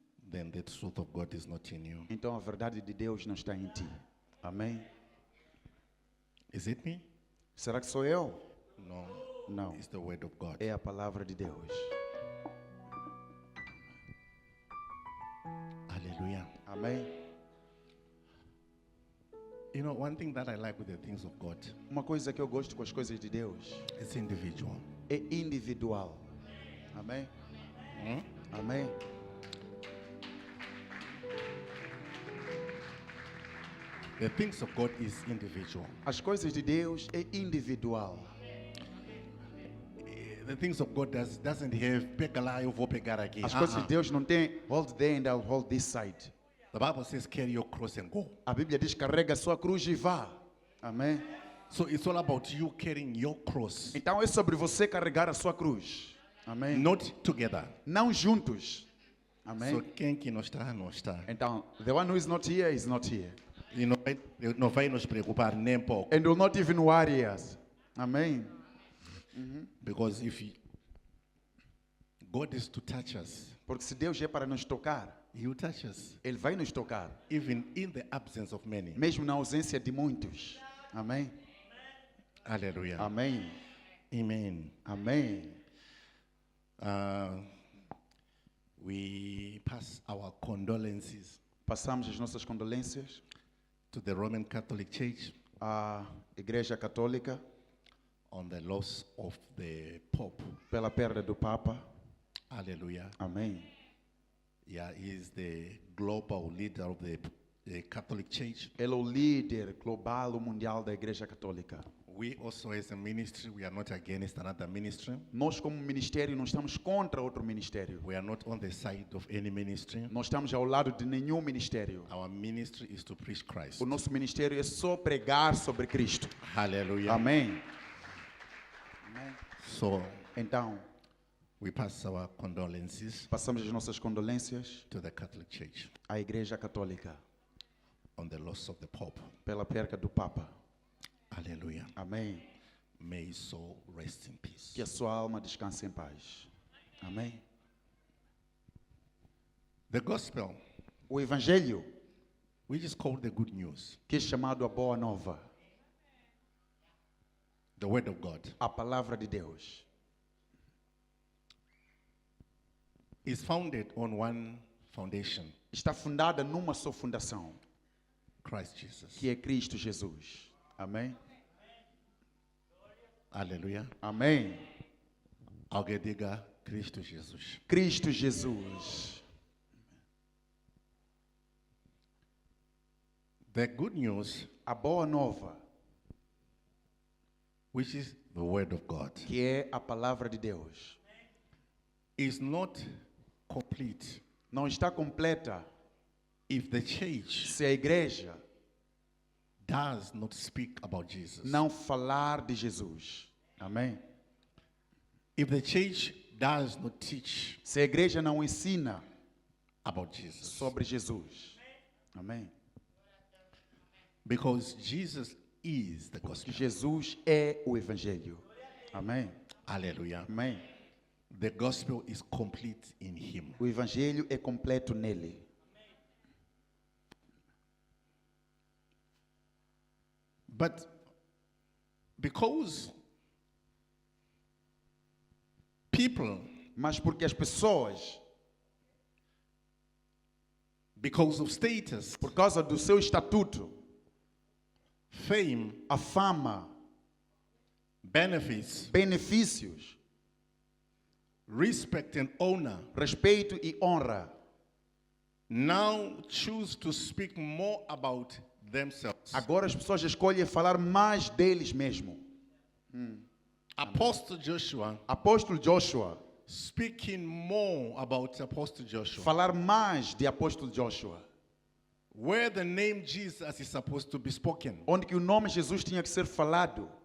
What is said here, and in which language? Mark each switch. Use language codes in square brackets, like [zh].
[en] then the truth of God is not in you. [pt] então a verdade de Deus não está em ti. Amém. [en] Is it me? [pt] Será que sou eu? [en] No. [pt] Não. [en] It's the word of God. [pt] É a palavra de Deus. [en] Hallelujah. [pt] Amém. [en] You know, one thing that I like with the things of God, [pt] Uma coisa que eu gosto com as coisas de Deus [en] it's individual. [pt] é individual. Amém. Amém. [en] The things of God is individual. [pt] As coisas de Deus é individual. [en] The things of God doesn't have [pt] pega lá, eu vou pegar aqui. As coisas de Deus não tem [en] hold there and I'll hold this side. The Bible says carry your cross and go. [pt] A Bíblia diz carrega a sua cruz e vá. Amém. [en] So it's all about you carrying your cross, [pt] Então é sobre você carregar a sua cruz. Amém. [en] not together. [pt] Não juntos. [en] So [pt] Amém. quem que não está, não está. [en] Então, the one who is not here is not here. [pt] E não vai nos preocupar nem pouco. [en] And will not even worry us. [pt] Amém. [en] Because if God is to touch us, [pt] Porque se Deus é para nos tocar, [en] He will touch us. [pt] Ele vai nos tocar. [en] Even in the absence of many. [pt] Mesmo na ausência de muitos. Amém. [en] Hallelujah. [pt] Amém. [en] Amen. [pt] Amém. [en] We pass our condolences [pt] Passamos as nossas condolências [en] to the Roman Catholic Church [pt] à Igreja Católica [en] on the loss of the Pope. [pt] pela perda do Papa. [en] Hallelujah. [pt] Amém. [en] Yeah, he is the global leader of the Catholic Church. [pt] Ele é o líder global ou mundial da Igreja Católica. [en] We also, as a ministry, we are not against another ministry. [pt] Nós, como ministério, não estamos contra outro ministério. [en] We are not on the side of any ministry. [pt] Nós estamos ao lado de nenhum ministério. [en] Our ministry is to preach Christ. [pt] O nosso ministério é só pregar sobre Cristo. [en] Hallelujah. [pt] Amém. [en] So [pt] Então, [en] we pass our condolences [pt] passamos as nossas condolências [en] to the Catholic Church [pt] à Igreja Católica [en] on the loss of the Pope. [pt] pela perda do Papa. [en] Hallelujah. [pt] Amém. [en] May his soul rest in peace. [pt] Que a sua alma descanse em paz. Amém. [en] The gospel, [pt] O Evangelho, [en] which is called the good news, [pt] que é chamado a Boa Nova, [en] the word of God, [pt] a Palavra de Deus, [en] is founded on one foundation, [pt] está fundada numa só fundação, [en] Christ Jesus. [pt] que é Cristo Jesus. Amém. [en] Hallelujah. [pt] Amém. Alguém diga Cristo Jesus. Cristo Jesus. [en] The good news, [pt] A boa nova, [en] which is the word of God, [pt] que é a palavra de Deus, [en] is not complete [pt] não está completa [en] if the church [pt] se a igreja [en] does not speak about Jesus. [pt] não falar de Jesus. Amém? [en] If the church does not teach [pt] Se a igreja não ensina [en] about Jesus. [pt] sobre Jesus. Amém? [en] Because Jesus is the gospel. [pt] Jesus é o evangelho. Amém? [en] Hallelujah. [pt] Amém? [en] The gospel is complete in him. [pt] O evangelho é completo nele. [en] But because people, [pt] Mas porque as pessoas, [en] because of status, [pt] por causa do seu estatuto, [en] fame, [pt] a fama, [en] benefits, [pt] benefícios, [en] respect and honor, [pt] respeito e honra, [en] now choose to speak more about themselves. [pt] agora as pessoas escolhem falar mais deles mesmos. [en] Apostle Joshua [pt] Apóstolo Joshua, [en] speaking more about Apostle Joshua, [pt] falar mais de apóstolo Joshua, [en] where the name Jesus is supposed to be spoken. [pt] onde que o nome Jesus tinha que ser falado,